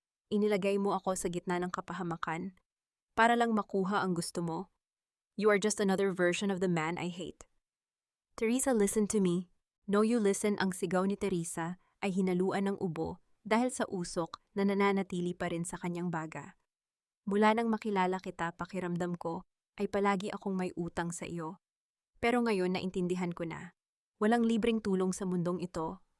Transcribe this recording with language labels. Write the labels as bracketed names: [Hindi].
[Filipino] Inilagay mo ako sa gitna ng kapahamakan para lang makuha ang gusto mo. [English] You are just another version of the man I hate. Teresa, listen to me. No, you listen. [Filipino] Ang sigaw ni Teresa ay hinaluan ng ubo dahil sa usok na nananatili pa rin sa kanyang baga. Mula nang makilala kita, pakiramdam ko ay palagi akong may utang sa iyo. Pero ngayon naintindihan ko na. Walang libreng tulong sa mundong ito.